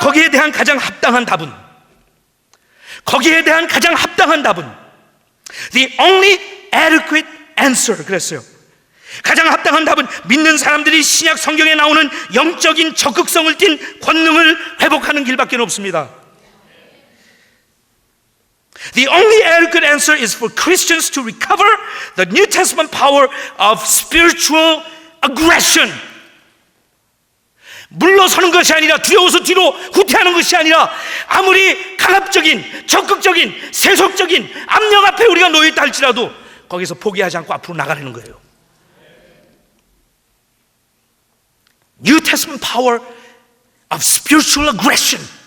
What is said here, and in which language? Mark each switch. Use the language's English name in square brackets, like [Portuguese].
[Korean] 대한 가장 합당한 답은, 거기에 대한 가장 합당한 답은 [English] The only adequate answer [Korean] 그랬어요. 가장 합당한 답은 믿는 사람들이 신약 성경에 나오는 영적인 적극성을 띤 권능을 회복하는 길밖에 없습니다. [English] The only adequate answer is for Christians to recover the New Testament power of spiritual aggression. [Korean] 물러서는 것이 아니라, 두려워서 뒤로 후퇴하는 것이 아니라, 아무리 강압적인, 적극적인, 세속적인 압력 앞에 우리가 놓여있다 할지라도 거기서 포기하지 않고 앞으로 나가려는 거예요. [English] New Testament power of spiritual aggression.